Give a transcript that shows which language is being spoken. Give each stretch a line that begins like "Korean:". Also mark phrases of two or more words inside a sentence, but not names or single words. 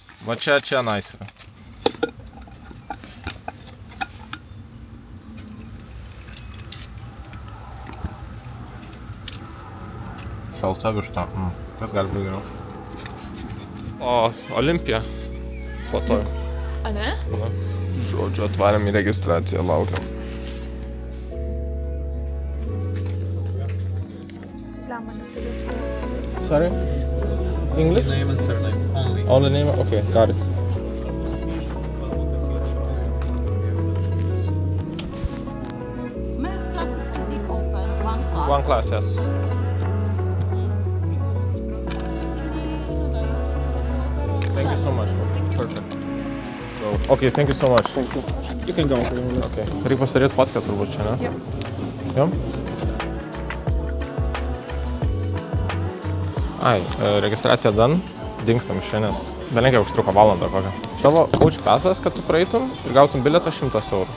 Lithuanian: Va čia nice yra. Šalta višta. Kas gali būti geriau? O, Olimpija. Po to. A ne? Na. Žodžiu, atvarėm į registraciją, laukiam.
English: Sorry? English? Name and surname only. Only name? Okay, got it. Men's Classic Physique Open, one class. One class, yes. Thank you so much. Perfect. So, okay, thank you so much. Thank you. You can go. Okay.
Lithuanian: Reikia pasidaryti fotkę turbūt čia, ne? Jo. Ai, registracija done. Dingstam iš čia, nes belenkiai užtruko valandą kokią. Tavo coach pasas, kad tu praeitum ir gautum bilietą 100 eurų.